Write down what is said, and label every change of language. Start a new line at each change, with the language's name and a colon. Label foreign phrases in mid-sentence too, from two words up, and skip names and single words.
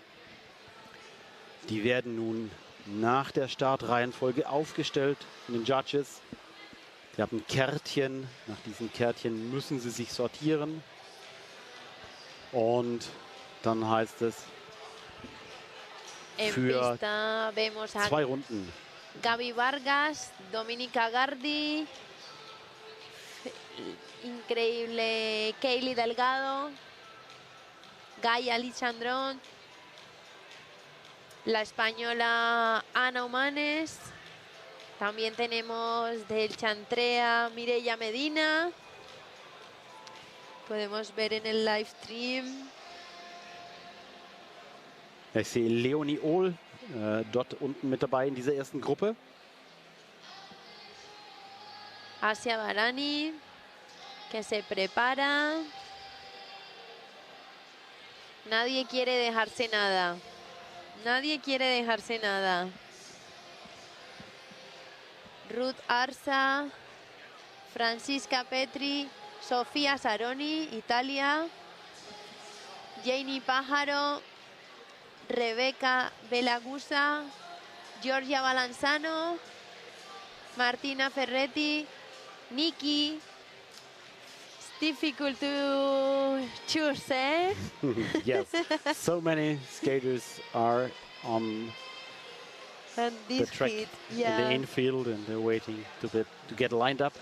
German: Die werden nun nach der Startreihenfolge aufgestellt von den Judges. Sie haben Kärtchen. Nach diesen Kärtchen müssen sie sich sortieren. Und dann heißt es für 2 Runden.
Spanish: Gaby Vargas, Dominica Gardi, increíble Kaylee Delgado, Gaia Lichandrón, la española Ana Humanes, también tenemos del Chantrea Mireia Medina, podemos ver en el
English: live stream.
German: Ich sehe Leonie Ohl dort unten mit dabei in dieser ersten Gruppe.
Spanish: Asia Barani, que se prepara. Nadie quiere dejarse nada. Nadie quiere dejarse nada. Ruth Arza, Francisca Petri, Sofía Saroni, Italia. Janie Pájaro, Rebeca Belagusa, Giorgia Balanzano, Martina Ferretti, Nikki.
English: It's difficult to choose, eh? Yes, so many skaters are on And the this track heat, in yeah. the infield, and they're waiting to get lined up